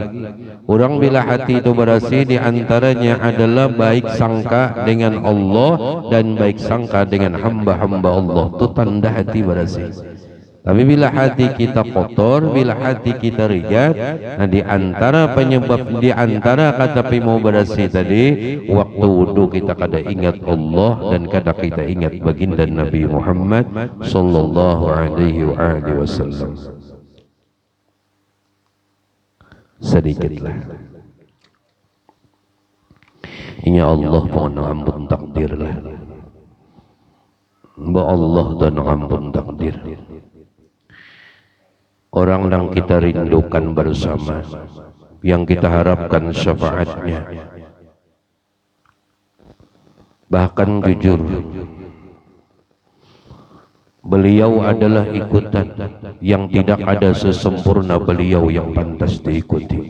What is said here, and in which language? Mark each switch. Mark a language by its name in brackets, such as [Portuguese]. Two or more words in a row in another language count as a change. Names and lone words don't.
[Indonesian] Orang bila hati itu bersih di antaranya adalah baik sangka dengan Allah dan baik sangka dengan hamba-hamba Allah. Itu tanda hati bersih. [Banjar] Tapi bila hati kita kotor, bila hati kita rigat, nah di antara penyebab, di antara kata mau bersih tadi, waktu wudu kita kada ingat Allah dan kada kita ingat baginda Nabi Muhammad [Arabic] sallallahu alaihi wasallam. [Indonesian] Sedikitlah. [Arabic] Ya Allah [Indonesian] mohon ampun takdirlah. [Arabic] Ya Allah [Indonesian] dan ampun takdir. Orang yang kita rindukan bersama, yang kita harapkan syafaatnya. Bahkan jujur, beliau adalah ikutan yang tidak ada sesempurna beliau yang pantas diikuti.